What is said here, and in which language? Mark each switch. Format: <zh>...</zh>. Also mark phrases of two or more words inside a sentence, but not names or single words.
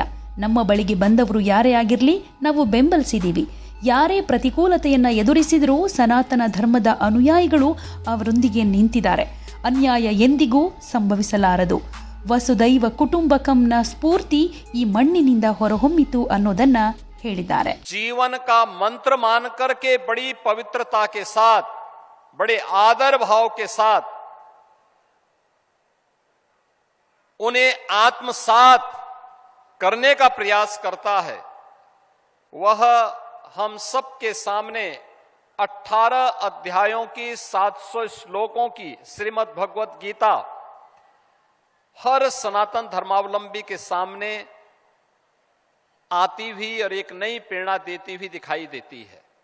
<kn>ನಮ್ಮ ಬಳಿಗೆ ಬಂದವರು ಯಾರೇ ಆಗಿರಲಿ ನಾವು ಬೆಂಬಲಿಸಿದ್ದೀವಿ. ಯಾರೇ ಪ್ರತಿಕೂಲತೆಯನ್ನ ಎದುರಿಸಿದರೂ ಸನಾತನ ಧರ್ಮದ ಅನುಯಾಯಿಗಳು ಅವರೊಂದಿಗೆ ನಿಂತಿದ್ದಾರೆ. ಅನ್ಯಾಯ ಎಂದಿಗೂ ಸಂಭವಿಸಲಾರದು. ವಸುದೈವ ಕುಟುಂಬಕಂನ ಸ್ಫೂರ್ತಿ ಈ ಮಣ್ಣಿನಿಂದ ಹೊರಹೊಮ್ಮಿತು ಅನ್ನೋದನ್ನ ಹೇಳಿದ್ದಾರೆ.</kn> <hi>जीवन का मंत्र मान करके बड़ी पवित्रता के साथ, बड़े आदर भाव के साथ उन्हें आत्मसात करने का प्रयास करता है, वह हम सबके सामने 18 अध्यायों की 700 श्लोकों की श्रीमद् भगवत गीता हर सनातन धर्मावलंबी के सामने आती हुई और एक नई प्रेरणा देती हुई दिखाई देती है.</hi>